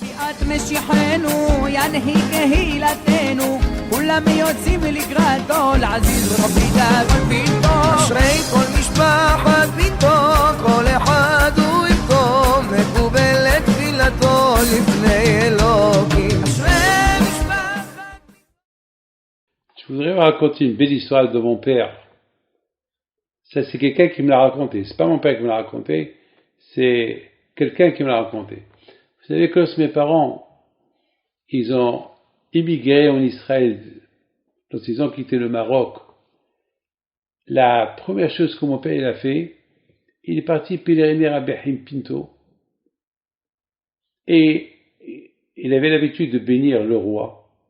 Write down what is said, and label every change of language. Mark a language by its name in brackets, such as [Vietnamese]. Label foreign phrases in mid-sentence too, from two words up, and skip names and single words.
[Hebrew] משיחנו ינהיג קהילתנו כולם יוצאים לקראתו לעזיז רבי דאגון ביתו אשרי כל משפחת ביתו כל אחד הוא איתו מקובלת תפילתו לפני אלוקים אשרי משפחת. [French] Je voudrais vous raconter une belle histoire de mon père. Ça, c'est quelqu'un qui me l'a raconté. C'est pas mon père qui me l'a raconté, c'est quelqu'un qui me l'a raconté. Vous savez que lorsque mes parents, ils ont immigré en Israël, lorsqu'ils ont quitté le Maroc, la première chose que mon père il a fait, il est parti pèleriner à Behim Pinto, et il avait l'habitude de bénir le roi.